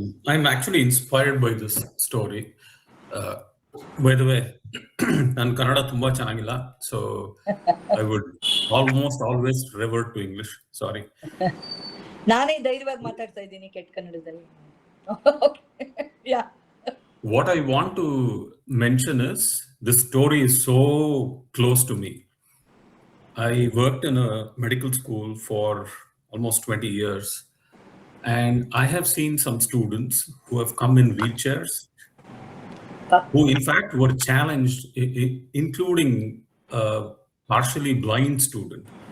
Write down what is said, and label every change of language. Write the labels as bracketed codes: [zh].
[en] I'm actually inspired by this story. By the way, [kn] ನನ್ನ ಕನ್ನಡ ತುಂಬಾ ಚೆನ್ನಾಗಿಲ್ಲ, [en] so I would almost always revert to English. Sorry. [kn] ನಾನೇ ಧೈರ್ಯವಾಗಿ ಮಾತಾಡ್ತಾ ಇದ್ದೀನಿ ಕೆಟ್ಟ ಕನ್ನಡದಲ್ಲಿ. [en] Yeah. What I want to mention is this story is so close to me. I worked in a medical school for almost 20 years, and I have seen some students who have come in wheelchairs, who in fact were challenged, including a partially blind student.